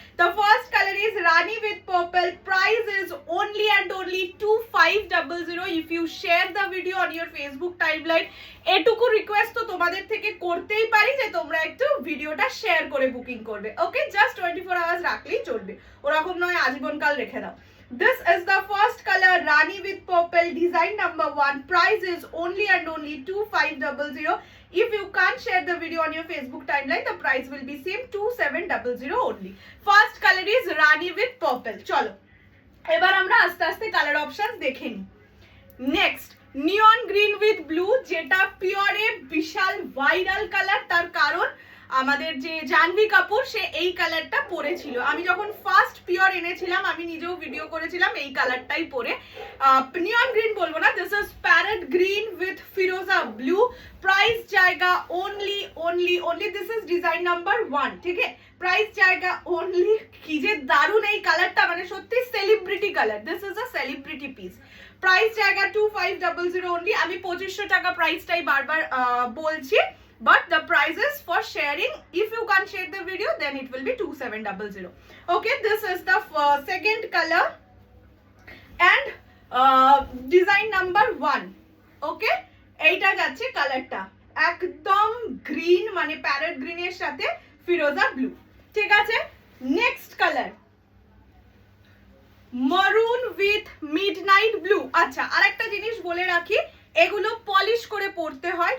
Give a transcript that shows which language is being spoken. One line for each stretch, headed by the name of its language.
English: The first color is Rani with purple. Price is only and only 2500 if you share the video on your Facebook timeline.
Bangla: এটুকু request তো তোমাদের থেকে করতেই পারি যে তোমরা একটু ভিডিওটা শেয়ার করে বুকিং করবে, ওকে। জাস্ট 24 আওয়ার্স রাখলেই চলবে, ওরকম নয় আজীবনকাল রেখে দাও।
English: This is the first color, Rani with purple, design number 1. Price is only and only 2500. If you can't share the video on your Facebook timeline, the price will be same 2700 only. First color is Rani with purple.
Bangla: চলো এবার আমরা আস্তে আস্তে colour options দেখে নিই। Next neon green with blue, যেটা puree বিশাল viral colour, তার কারণ আমাদের যে জাহ্নবী কাপুর, সে এই কালারটা পরেছিল। আমি যখন ফার্স্ট পিওর এনেছিলাম আমি নিজেও ভিডিও করেছিলাম এই কালারটাই পরে। নিয়ন গ্রিন বলবো না,
English: This is parrot green with ফিরোজা blue. Price জায়গা only this is design number 1,
Bangla: ঠিক আছে? প্রাইস জায়গা only। কি যে দারুণ এই কালারটা, মানে সত্যি celebrity colour,
English: This is a celebrity piece.
Bangla: Price জায়গা 2500 only। আমি 2500 টাকা প্রাইসটাই বারবার বলছি,
English: but the prices for sharing, if you can't share the video then it will be 2700. Okay, this is the second color and design number 1.
Bangla: Okay, এইটা যাচ্ছে কালারটা একদম green, মানে প্যারেট গ্রিনের সাথে ফিরোজা ব্লু, ঠিক আছে?
English: Next colour maroon with midnight blue.
Bangla: আচ্ছা, আরেকটা জিনিস বলে রাখি, এগুলো পলিশ করে পরতে হয়।